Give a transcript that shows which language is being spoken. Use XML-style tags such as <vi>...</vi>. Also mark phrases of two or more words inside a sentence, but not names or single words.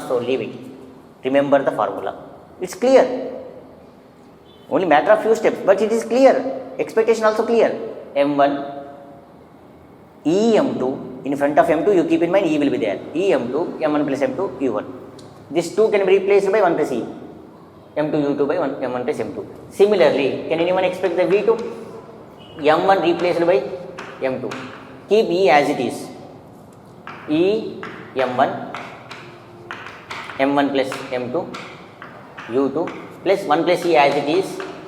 <en>So leave it. Remember the formula. It's clear. Only matter of few steps, but it is clear. Expectation also clear. M1, em2, in front of m2 you keep in mind e will be there. em2, m1 plus m2, u1. This 2 can be replaced by 1 plus e. m2 u2 by 1, m1 plus m2. Similarly, can anyone expect the v2? m1 replaced by m2. Keep e as it is. E m1, m1 plus m2, u2 plus 1 plus e as it is.</en>